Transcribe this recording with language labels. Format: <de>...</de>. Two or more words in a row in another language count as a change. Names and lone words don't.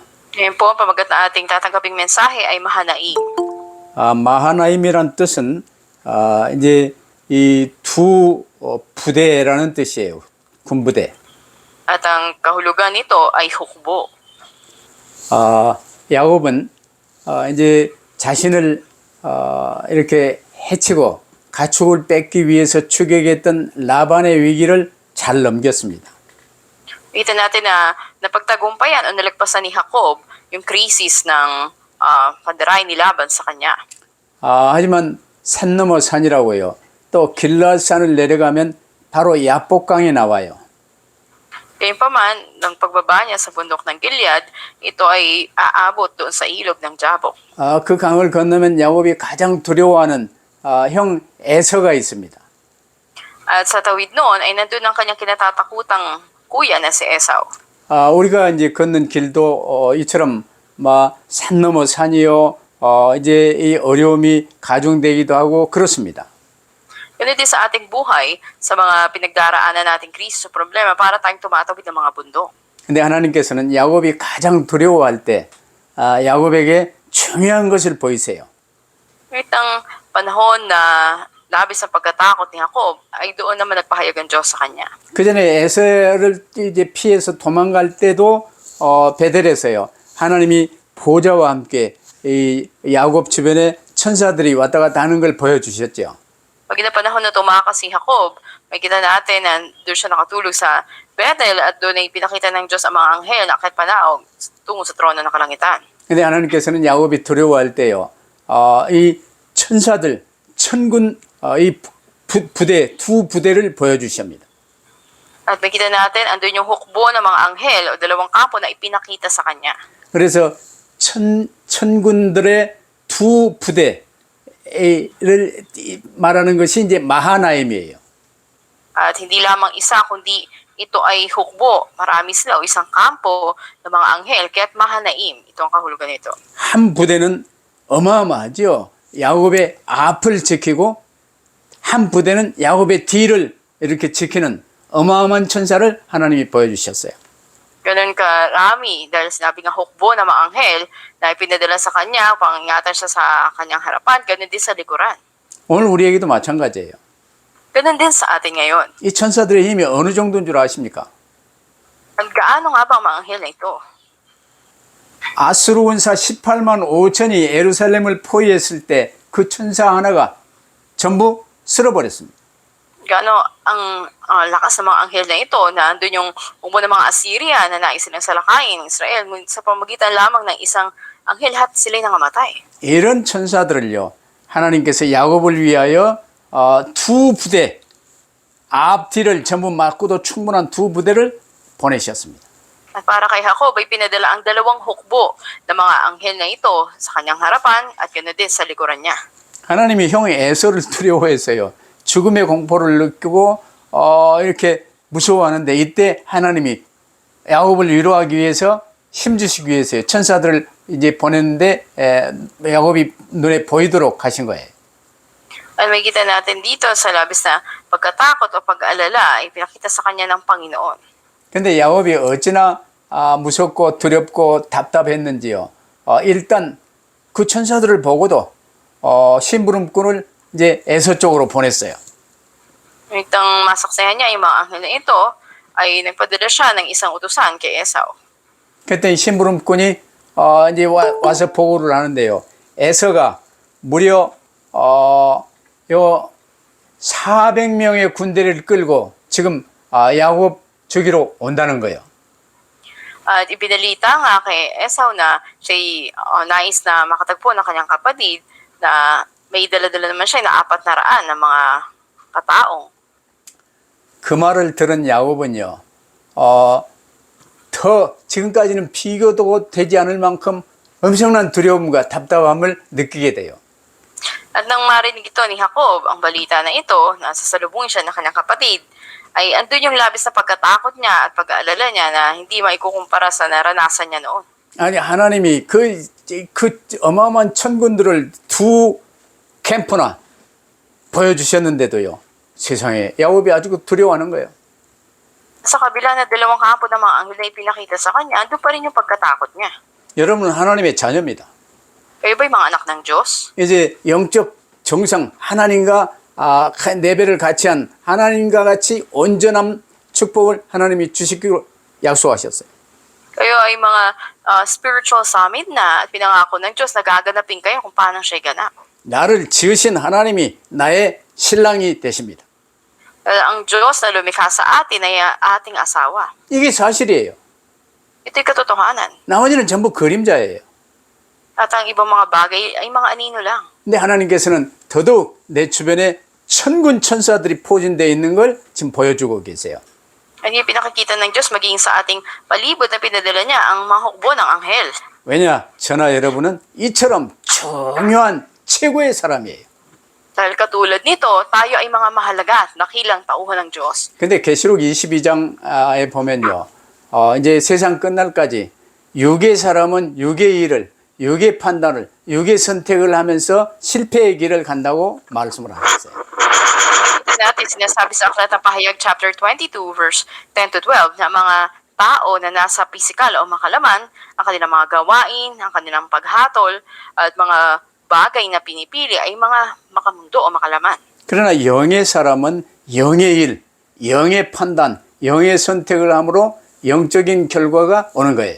<tl>Ngayon po, ang pamagat na ating tatanggaping mensahe ay Mahanaim.</tl> <ko>마하나임이란 뜻은 이제 이 두 부대라는 뜻이에요. 군부대.</ko> <tl>At ang kahulugan nito ay hukbo.</tl> <ko>야곱은 이제 자신을 이렇게 해치고 가축을 뺏기 위해서 추격했던 라반의 위기를 잘 넘겼습니다.</ko> <tl>Kita natin na napagtagumpayan o nalagpasan ni Jacob yung krisis ng pandaray ni Laban sa kanya.</tl> <ko>하지만 산 넘어 산이라고 해요. 또 길라앗산을 내려가면 바로 야복강에 나와요.</ko> <tl>Gayunpaman, nang pagbaba niya sa bundok ng Gilead, ito ay aabot doon sa ilog ng Jabok.</tl> <ko>그 강을 건너면 야곱이 가장 두려워하는 형 에서가 있습니다.</ko> <tl>At sa tawid noon ay nandun ang kanyang kinatatakutang kuya na si Esau.</tl> <ko>우리가 이제 걷는 길도 이처럼 산 넘어 산이요. 이제 이 어려움이 가중되기도 하고 그렇습니다.</ko> <tl>Ganun din sa ating buhay, sa mga pinagdaraanan nating krisis o problema para tayong tumatawid ng mga bundok.</tl> <ko>근데 하나님께서는 야곱이 가장 두려워할 때 야곱에게 중요한 것을 보이세요.</ko> <tl>Ngunit ang panahon na labis ang pagkatakot ni Jacob ay doon naman nagpahayag ang Diyos sa kanya.</tl> <ko>그 전에 에서를 이제 피해서 도망갈 때도 베델에서요. 하나님이 보좌와 함께 이 야곱 주변에 천사들이 왔다 갔다 하는 걸 보여주셨죠.</ko> <tl>Pag na panahon na tumakas si Jacob, may kita natin na doon siya nakatulog sa Bethel at doon ay pinakita ng Diyos ang mga anghel na akit panaog tungo sa trono ng kalangitan.</tl> <ko>근데 하나님께서는 야곱이 두려워할 때요. 이 천사들, 천군 이 부대, 두 부대를 보여주십니다.</ko> <tl>At makita natin, andun yung hukbo ng mga anghel o dalawang kapo na ipinakita sa kanya.</tl> <ko>그래서 천군들의 두 부대를 말하는 것이 이제 마하나임이에요.</ko> <tl>At hindi lamang isa, kundi ito ay hukbo. Marami sila o isang kampo ng mga anghel, kaya't Mahanaim. Ito ang kahulugan nito.</tl> <ko>한 부대는 어마어마하죠. 야곱의 앞을 지키고 한 부대는 야곱의 뒤를 이렇게 지키는 어마어마한 천사를 하나님이 보여주셨어요.</ko> <tl>Ganun karami dahil sinabi nga hukbo ng mga anghel na ipinadala sa kanya, pangingatan siya sa kanyang harapan, ganun din sa likuran.</tl> <ko>오늘 우리에게도 마찬가지예요.</ko> <tl>Ganun din sa atin ngayon.</tl> <ko>이 천사들의 힘이 어느 정도인 줄 아십니까?</ko> <tl>At gaano nga ba ang mga anghel na ito?</tl> <ko>아수르 군사 18만 5천이 예루살렘을 포위했을 때 그 천사 하나가 전부 쓸어버렸습니다.</ko> <tl>Gaano ang lakas ng mga anghel na ito na andun yung umo ng mga Assyria na nais silang salakayin ng Israel sa pamagitan lamang ng isang anghel lahat sila'y nangamatay.</tl> <ko>이런 천사들을요, 하나님께서 야곱을 위하여 두 부대, 앞뒤를 전부 막고도 충분한 두 부대를 보내셨습니다.</ko> <tl>At para kay Jacob ay pinadala ang dalawang hukbo ng mga anghel na ito sa kanyang harapan at ganoon din sa likuran niya.</tl> <ko>하나님이 형 에서를 두려워했어요. 죽음의 공포를 느끼고 이렇게 무서워하는데 이때 하나님이 야곱을 위로하기 위해서 힘주시기 위해서요. 천사들을 이제 보냈는데 야곱이 눈에 보이도록 하신 거예요.</ko> <tl>At may kita natin dito sa labis na pagkatakot o pag-aalala ay pinakita sa kanya ng Panginoon.</tl> <ko>근데 야곱이 어찌나 무섭고 두렵고 답답했는지요. 일단 그 천사들을 보고도 심부름꾼을 이제 에서 쪽으로 보냈어요.</ko> <tl>Itong masaksihan niya yung mga anghel na ito ay nagpadala siya ng isang utusan kay Esau.</tl> <ko>그랬더니 심부름꾼이 이제 와서 보고를 하는데요. 에서가 무려 요 400명의 군대를 끌고 지금 야곱 죽이러 온다는 거예요.</ko> <tl>At ibinalita nga kay Esau na siya'y nais na makatagpo ng kanyang kapatid na may dala-dala naman siya na 400 na mga kataong.</tl> <ko>그 말을 들은 야곱은요, 더 지금까지는 비교도 되지 않을 만큼 엄청난 두려움과 답답함을 느끼게 돼요.</ko> <tl>At nang marinig ito ni Jacob, ang balita na ito, na sasalubungin siya ng kanyang kapatid, ay andun yung labis na pagkatakot niya at pag-aalala niya na hindi maikukumpara sa naranasan niya noon.</tl> <ko>아니 하나님이 그 어마어마한 천군들을 두 캠프나 보여주셨는데도요. 세상에 야곱이 아주 두려워하는 거예요.</ko> <tl>Sa kabila na dalawang kampo ng mga anghel na ipinakita sa kanya, andun pa rin yung pagkatakot niya.</tl> <ko>여러분은 하나님의 자녀입니다.</ko> <tl>Kayo ba'y mga anak ng Diyos?</tl> <ko>이제 영적 정상 하나님과 내배를 같이 한 하나님과 같이 온전한 축복을 하나님이 주시기로 약속하셨어요.</ko> <tl>Kayo ay mga</tl> <en>spiritual summit</en> <tl>na at pinangako ng Diyos na gaganapin kayo kung paano siya'y ganap.</tl> <ko>나를 지으신 하나님이 나의 신랑이 되십니다.</ko> <tl>Ang Diyos na lumikha sa atin ay ating asawa.</tl> <ko>이게 사실이에요.</ko> <tl>Ito'y katotohanan.</tl> <ko>나머지는 전부 그림자예요.</ko> <tl>At ang ibang mga bagay ay mga anino lang.</tl> <ko>근데 하나님께서는 더더욱 내 주변에 천군 천사들이 포진되어 있는 걸 지금 보여주고 계세요.</ko> <tl>At yung pinakikita ng Diyos maging sa ating palibot na pinadala niya ang mga hukbo ng anghel.</tl> <ko>왜냐? 저나 여러분은 이처럼 중요한 최고의 사람이에요.</ko> <tl>Dahil katulad nito, tayo ay mga mahalaga at dakilang tauhan ng Diyos.</tl> <ko>근데 계시록 22장에 보면요. 이제 세상 끝날까지 육의 사람은 육의 일을, 육의 판단을, 육의 선택을 하면서 실패의 길을 간다고 말씀을 하셨어요.</ko> <tl>Natin sinasabi sa Aklat ng Pahayag</tl> <en>chapter 22 verse 10 to 12</en> <tl>na mga tao na nasa pisikal o makalaman, ang kanilang mga gawain, ang kanilang paghatol, at mga bagay na pinipili ay mga makamundo o makalaman.</tl> <ko>그러나 영의 사람은 영의 일, 영의 판단, 영의 선택을 함으로 영적인 결과가 오는 거예요.</ko>